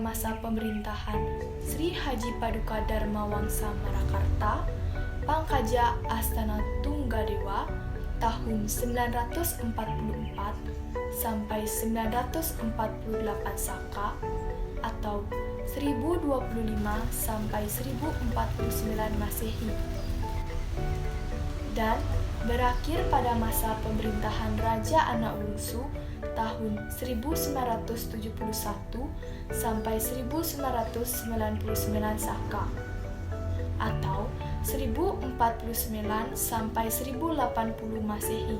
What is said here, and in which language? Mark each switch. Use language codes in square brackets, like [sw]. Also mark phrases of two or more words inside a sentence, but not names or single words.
[id] masa pemerintahan Sri Haji Paduka Dharma Wangsa Marakarta, Pangkaja Astana Tunggadewa tahun 944 sampai 948 Saka atau 1025 sampai 1049 Masehi, dan berakhir pada masa pemerintahan Raja Anawungsu tahun 1971 sampai 1999 Saka atau 1049 sampai 1080 Masehi.